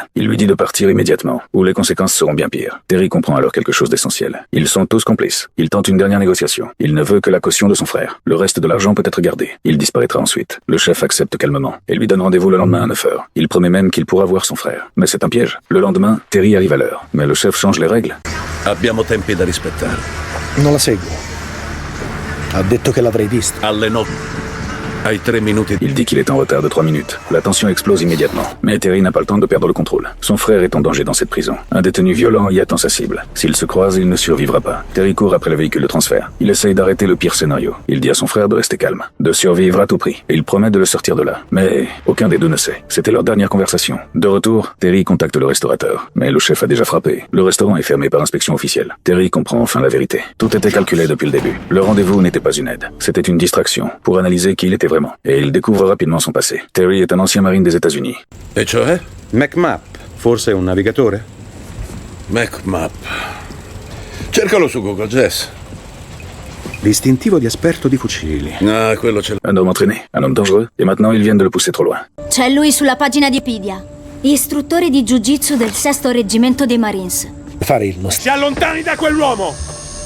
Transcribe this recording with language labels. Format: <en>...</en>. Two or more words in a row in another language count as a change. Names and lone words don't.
<fr>Il lui dit de partir immédiatement, ou les conséquences seront bien pires. Terry comprend alors quelque chose d'essentiel. Ils sont tous complices. Il tente une dernière négociation. Il ne veut que la caution de son frère. Le reste de l'argent peut être gardé. Il disparaîtra ensuite. Le chef accepte calmement et lui donne rendez-vous le lendemain à 9 h. Il promet même qu'il pourra voir son frère. Mais c'est un piège. Le lendemain, Terry arrive à l'heure. Mais le chef change les règles.</fr> <it>Abbiamo tempi da rispettare. Non la seguo. Ha detto che l'avrei vista. Alle 9. Hai 3 minuti.</it> <fr>Il dit qu'il est en retard de 3 minutes. La tension explose immédiatement. Mais Terry n'a pas le temps de perdre le contrôle. Son frère est en danger dans cette prison. Un détenu violent y attend sa cible. S'ils se croisent, il ne survivra pas. Terry court après le véhicule de transfert. Il essaye d'arrêter le pire scénario. Il dit à son frère de rester calme, de survivre à tout prix. Et il promet de le sortir de là. Mais aucun des deux ne sait. C'était leur dernière conversation. De retour, Terry contacte le restaurateur. Mais le chef a déjà frappé. Le restaurant est fermé par inspection officielle. Terry comprend enfin la vérité. Tout était calculé depuis le début. Le rendez-vous n'était pas une aide. C'était une distraction pour analyser qui il était vraiment. Et il découvre rapidement son passé. Terry est un ancien marine des États-Unis.</fr> <it>E cioè? MacMap, forse un navigatore? MacMap. Cercalo su Google, Jess. Distintivo di esperto di fucili. Ah, quello ce l'ha.</it> <fr>Un homme entraîné, un homme dangereux, et maintenant ils viennent de le pousser trop loin.</fr> <it>C'è lui sulla pagina di Wikipedia. Istruttore di Jiu-Jitsu del 6° Reggimento dei Marines. Fare il nostro. Si allontani da quell'uomo!</it>